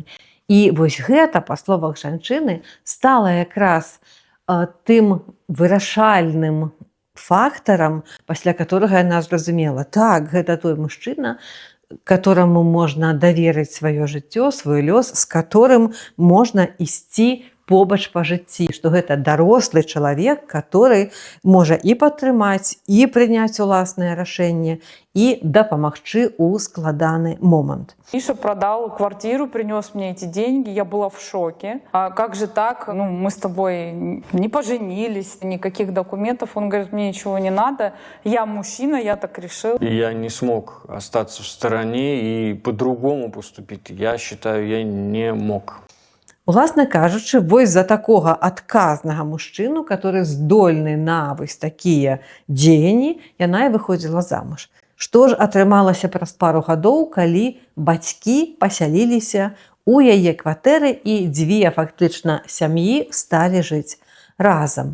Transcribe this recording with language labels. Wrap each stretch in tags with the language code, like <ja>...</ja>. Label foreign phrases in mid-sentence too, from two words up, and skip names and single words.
<be>І вось гэта, па словах жанчыны, стала якраз тым вырашальным фактарам, пасля которага яна зразумела: так, гэта той мужчына, которому можна даверыць сваё жыццё, свой лёс, з которым можна ісці побач па жыцці, што гэта дарослы чалавек, который можа і падтрымаць, і прыняць уласнае рашэнне, і дапамагчы ў складаны момант.</be> <ru>Миша продал квартиру, принес мне эти деньги, я была в шоке. А как же так? Ну, мы с тобой не поженились, никаких документов. Он говорит, мне ничего не надо, я мужчина, я так решил. Я не смог остаться в стороне и по-другому поступить. Я считаю, я не мог.</ru> <be>Уласна кажучы, вось за такога адказнага мужчыну, который здольны на вось такія дзеянні, яна і выходзіла замуж. Што ж атрымалася праз пару гадоў, калі бацькі пасяліліся у яе кватэры і дзве фактычна сям'і сталі жыць разам.</be>